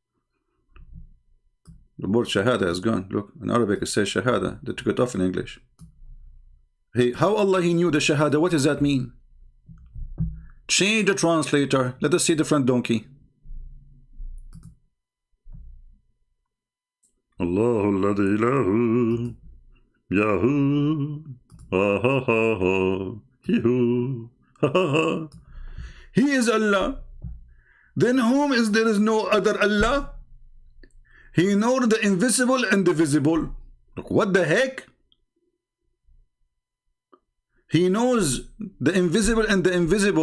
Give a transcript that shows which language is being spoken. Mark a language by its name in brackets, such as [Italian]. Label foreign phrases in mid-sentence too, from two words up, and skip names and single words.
[English] The word shahada is gone. Look, in Arabic it says shahada. They took it off in English. Hey, how Allah he knew the shahada? What does that mean? Change the translator. Let us see different donkey. [Arabic] الله الذي له Yahoo. [English] Ha ha ha ha. Yahoo. Ha ha ha. He is Allah. Then whom is there is no other Allah? He knows the invisible and the visible. Look, what the heck? He knows the invisible and the invisible.